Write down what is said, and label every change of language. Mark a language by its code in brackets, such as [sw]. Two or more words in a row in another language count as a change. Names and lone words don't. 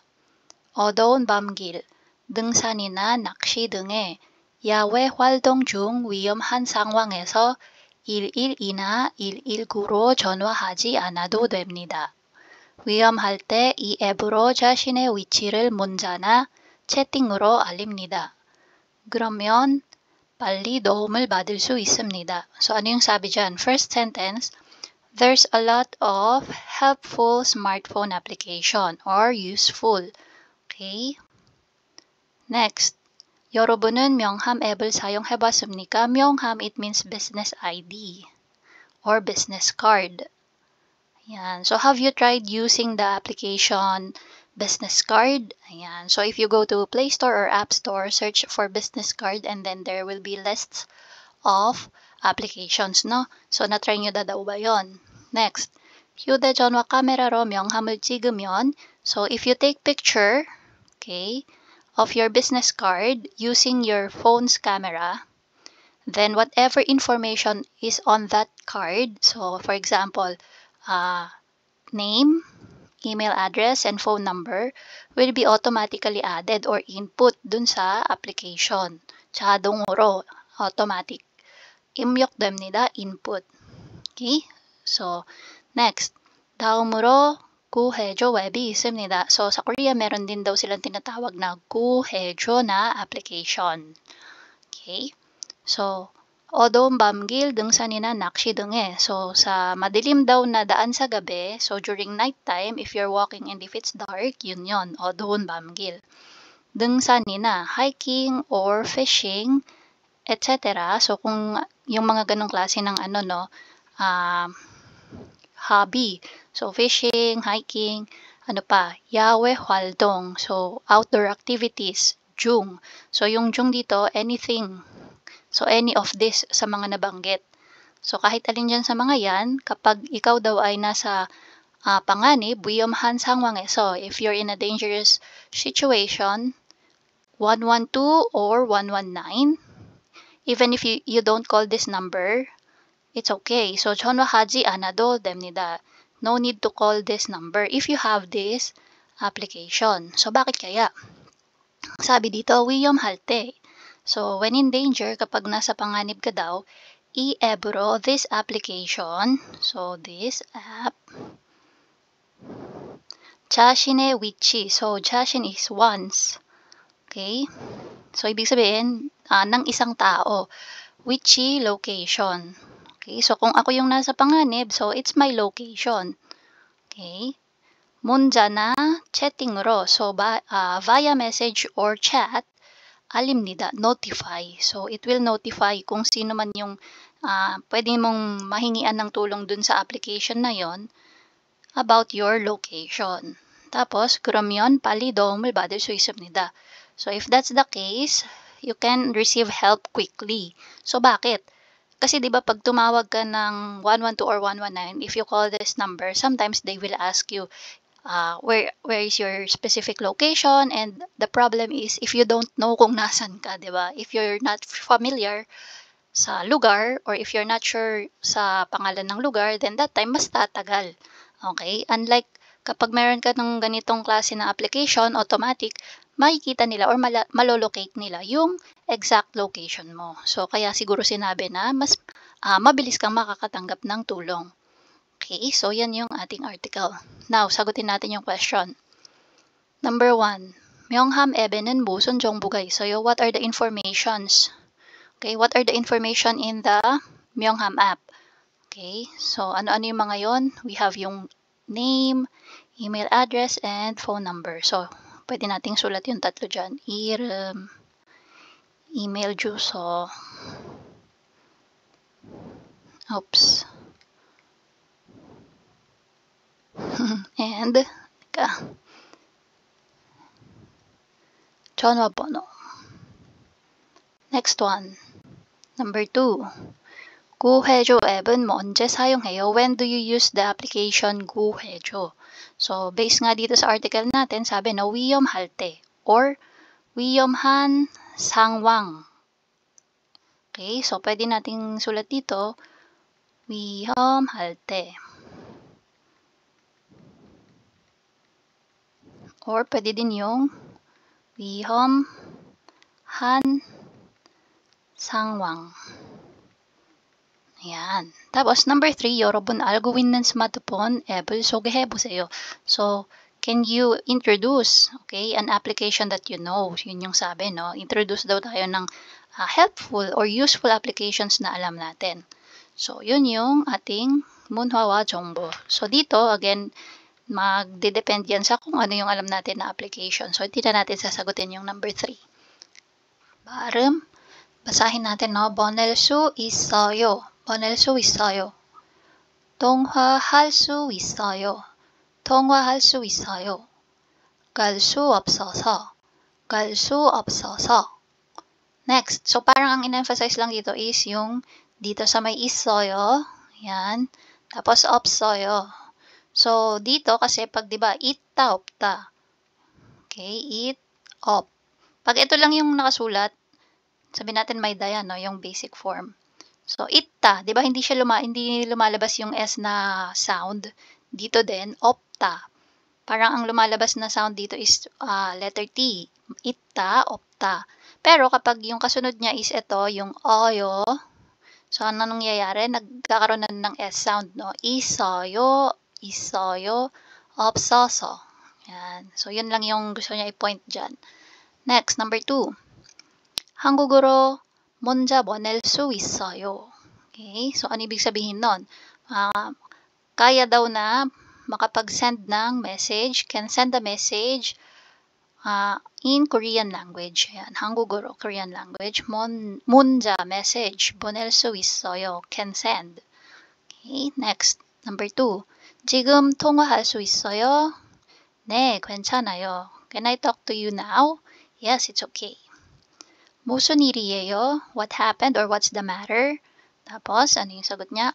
[ko] 어두운 밤길, 등산이나 낚시 등의 야외 활동 중 위험한 상황에서 112나 119로 전화하지 않아도 됩니다. 위험할 때 이 앱으로 자신의 위치를 문자나 채팅으로 알립니다. 그러면 빨리 도움을 받을 수 있습니다. [tl] So, ano yung sabi dyan? [en] First sentence, there's a lot of helpful smartphone application or useful. Okay? Next, [ko] 여러분은 명함 앱을 사용해봤습니까? 명함, [en] it means business ID or business card. [tl] Ayan. [en] So, have you tried using the application business card? [tl] Ayan. [en] So, if you go to Play Store or App Store, search for business card and then there will be lists of applications, no? So, [tl] na-try nyo daw ba yun? [en] Next, [ko] 휴대전화 카메라로 명함을 찍으면, [en] so if you take picture, okay, of your business card using your phone's camera, then whatever information is on that card, so for example, name, email address, and phone number will be automatically added or input [tl] dun sa [en] application. [ko] 자동으로, automatic. 입력됩니다, [en] input. Okay? So, next. [ko] 다음으로, 구해줘 웹이 있습니다. [tl] So, sa Korea, meron din daw silang tinatawag na 구해줘 na application. [en] Okay? So, [ko] 어두운 밤길, 등산이나 낚시 등에. [tl] So, sa madilim daw na daan sa gabi, [en] so during nighttime, if you're walking and if it's dark, [tl] yun, [ko] 어두운 밤길. [en] 등산이나, hiking or fishing, etc. [tl] So, kung yung mga ganong klase ng hobby. [en] So, fishing, [ko] hiking, 야외 활동. [en] So, outdoor activities, jung. So, [tl] yung jung dito, [en] anything. So, any of this [tl] sa mga nabanggit. So, kahit alin dyan sa mga yan, kapag ikaw daw ay nasa panganib, [ko] 위험한 상황에서, [en] if you're in a dangerous situation, 112 or 119, even if you don't call this number, it's okay. So, [ko] 전화하지 않아도 됩니다. [en] No need to call this number if you have this application. So, [tl] bakit kaya? Sabi dito, [ko] 위험할 때. [en] So, when in danger, [tl] kapag nasa panganib ka daw, [en] i-ebro this application. So, this app. [ko] 자신의 위치. [en] So, 자신 is once. Okay? So, [tl] ibig sabihin, ng isang tao. Wichi, location. [en] Okay? So, [tl] kung ako yung nasa panganib, [en] so, it's my location. [ko] Okay? 문자나 채팅으로. [en] So, via message or chat, alimnida, notify. So, it will notify [tl] kung sino man yung pwede mong mahingian ng tulong dun sa application na yon [en] about your location. [tl] Tapos, [ko] 그러면 빨리 도움을 받을 수 있습니다. [en] So, if that's the case, you can receive help quickly. So, [tl] bakit? Kasi di ba pag tumawag ka ng 112 or 119, [en] if you call this number, sometimes they will ask you, where is your specific location, and the problem is if you don't know [tl] kung nasan ka, di ba? [en] If you're not familiar [tl] sa lugar [en] or if you're not sure [tl] sa pangalan ng lugar, [en] then that time [tl] mas tatagal. [en] Okay? [tl] Unlike kapag meron ka ng ganitong klase na application, automatic, makikita nila or malolocate nila yung [en] exact location [tl] mo. So, kaya siguro sinabi na mas mabilis kang makakatanggap ng tulong. [en] Okay, so [tl] yan yung ating article. Now, sagutin natin yung question. [en] Number 1, [ko] 명함 앱에는 무슨 정보가 있어요? [en] What are the informations? Okay, what are the information in the 명함 app? Okay, so [tl] ano-ano yung mga yon? [en] We have yung name, email address, and phone number. So, [tl] pwede nating sulat yung tatlo dyan. [ko] 이메일 주소. Oops. And, 전화번호. [en] Next one. Number 2. [ko] 구해줘 앱은 언제 사용해요? [en] When do you use the application 구해줘? So, [tl] based nga dito sa article natin, sabi na [ko] 위험할 때 [en] or [ko] 위험한 상황. [tl] Okay, so pwede nating sulat dito [ko] 위험할 때. [tl] Or pwede din yung [ko] 위험한 상황. [tl] Ayan. Tapos, number 3, [ko] 여러분 알고 있는 스마트폰 앱을 소개해보세요. [en] So, can you introduce, okay, an application that you know? [tl] Yun yung sabi, no? Introduce daw tayo ng [en] helpful or useful applications [tl] na alam natin. So, yun yung ating [ko] 문화와 정보. [tl] So, dito, again, magdedepend yan sa kung ano yung alam natin na application. So, hindi na natin sasagutin yung number 3. [ko] 발음. [tl] 바사hin natin, no? [ko] 보낼 수 있어요. 보낼 수 있어요. 통화할 수 있어요. 통화할 수 있어요. 갈 수 없어서. 갈 수 없어서. [en] Next. [tl] So, parang ang in-emphasize lang dito is yung dito sa may 있어요. Yan. Tapos, 없어요. So, dito kasi pag diba, [ko] 있다, 없다. [en] Okay, it, op. [tl] Pag ito lang yung nakasulat, sabi natin may daya, no? Yung [en] basic form. [tl] So, itta, diba, hindi lumalabas yung S na sound. Dito din, opta. Parang ang lumalabas na sound dito is [en] letter T. [ko] 있다, 없다. [tl] Pero kapag yung kasunod niya is ito, yung oyo, so ano nangyayari? Nagkakaroon na ng S sound, no? [ko] 있어요, 있어요, 없어서. [tl] Yan. So, yun lang yung gusto niya i-point dyan. [en] Next, number 2. [ko] 한국어로 문자 보낼 수 있어요. [tl] Okay? So, ano ibig sabihin nun? Kaya daw na makapag-send ng message, [en] can send a message in Korean language. [tl] Ayan, [ko] 한국어로, Korean language. 문자, message, 보낼 수 있어요, [en] can send. Okay, next, number 2. [ko] 지금 통화할 수 있어요? 네, 괜찮아요. [en] Can I talk to you now? Yes, it's okay. [ko] 무슨 일이에요? [en] What happened or what's the matter? [tl] Tapos, ano yung sagot niya?